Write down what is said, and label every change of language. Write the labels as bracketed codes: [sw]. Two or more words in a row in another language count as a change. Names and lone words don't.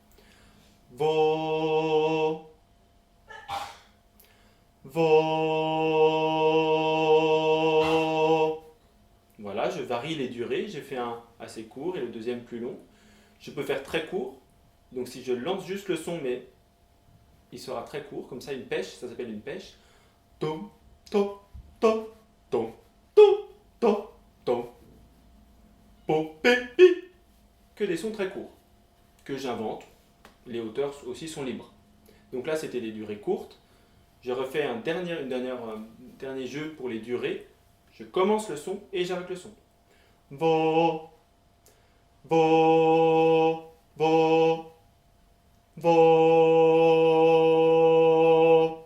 [fr] Vo, vo. Voilà, je varie les durées, j'ai fait un assez court et le deuxième plus long. Je peux faire très court, donc si je lance juste le son, mais il sera très court, comme ça une pêche, ça s'appelle une pêche. Tom, tom, tom, tom, tom, tom, tom, po, pe, pi. Que des sons très courts, que j'invente. Les hauteurs aussi sont libres. Donc là, c'était des durées courtes. Je refais un dernier jeu pour les durées. Je commence le son et j'arrête le son. Vo, vo, vo, vo.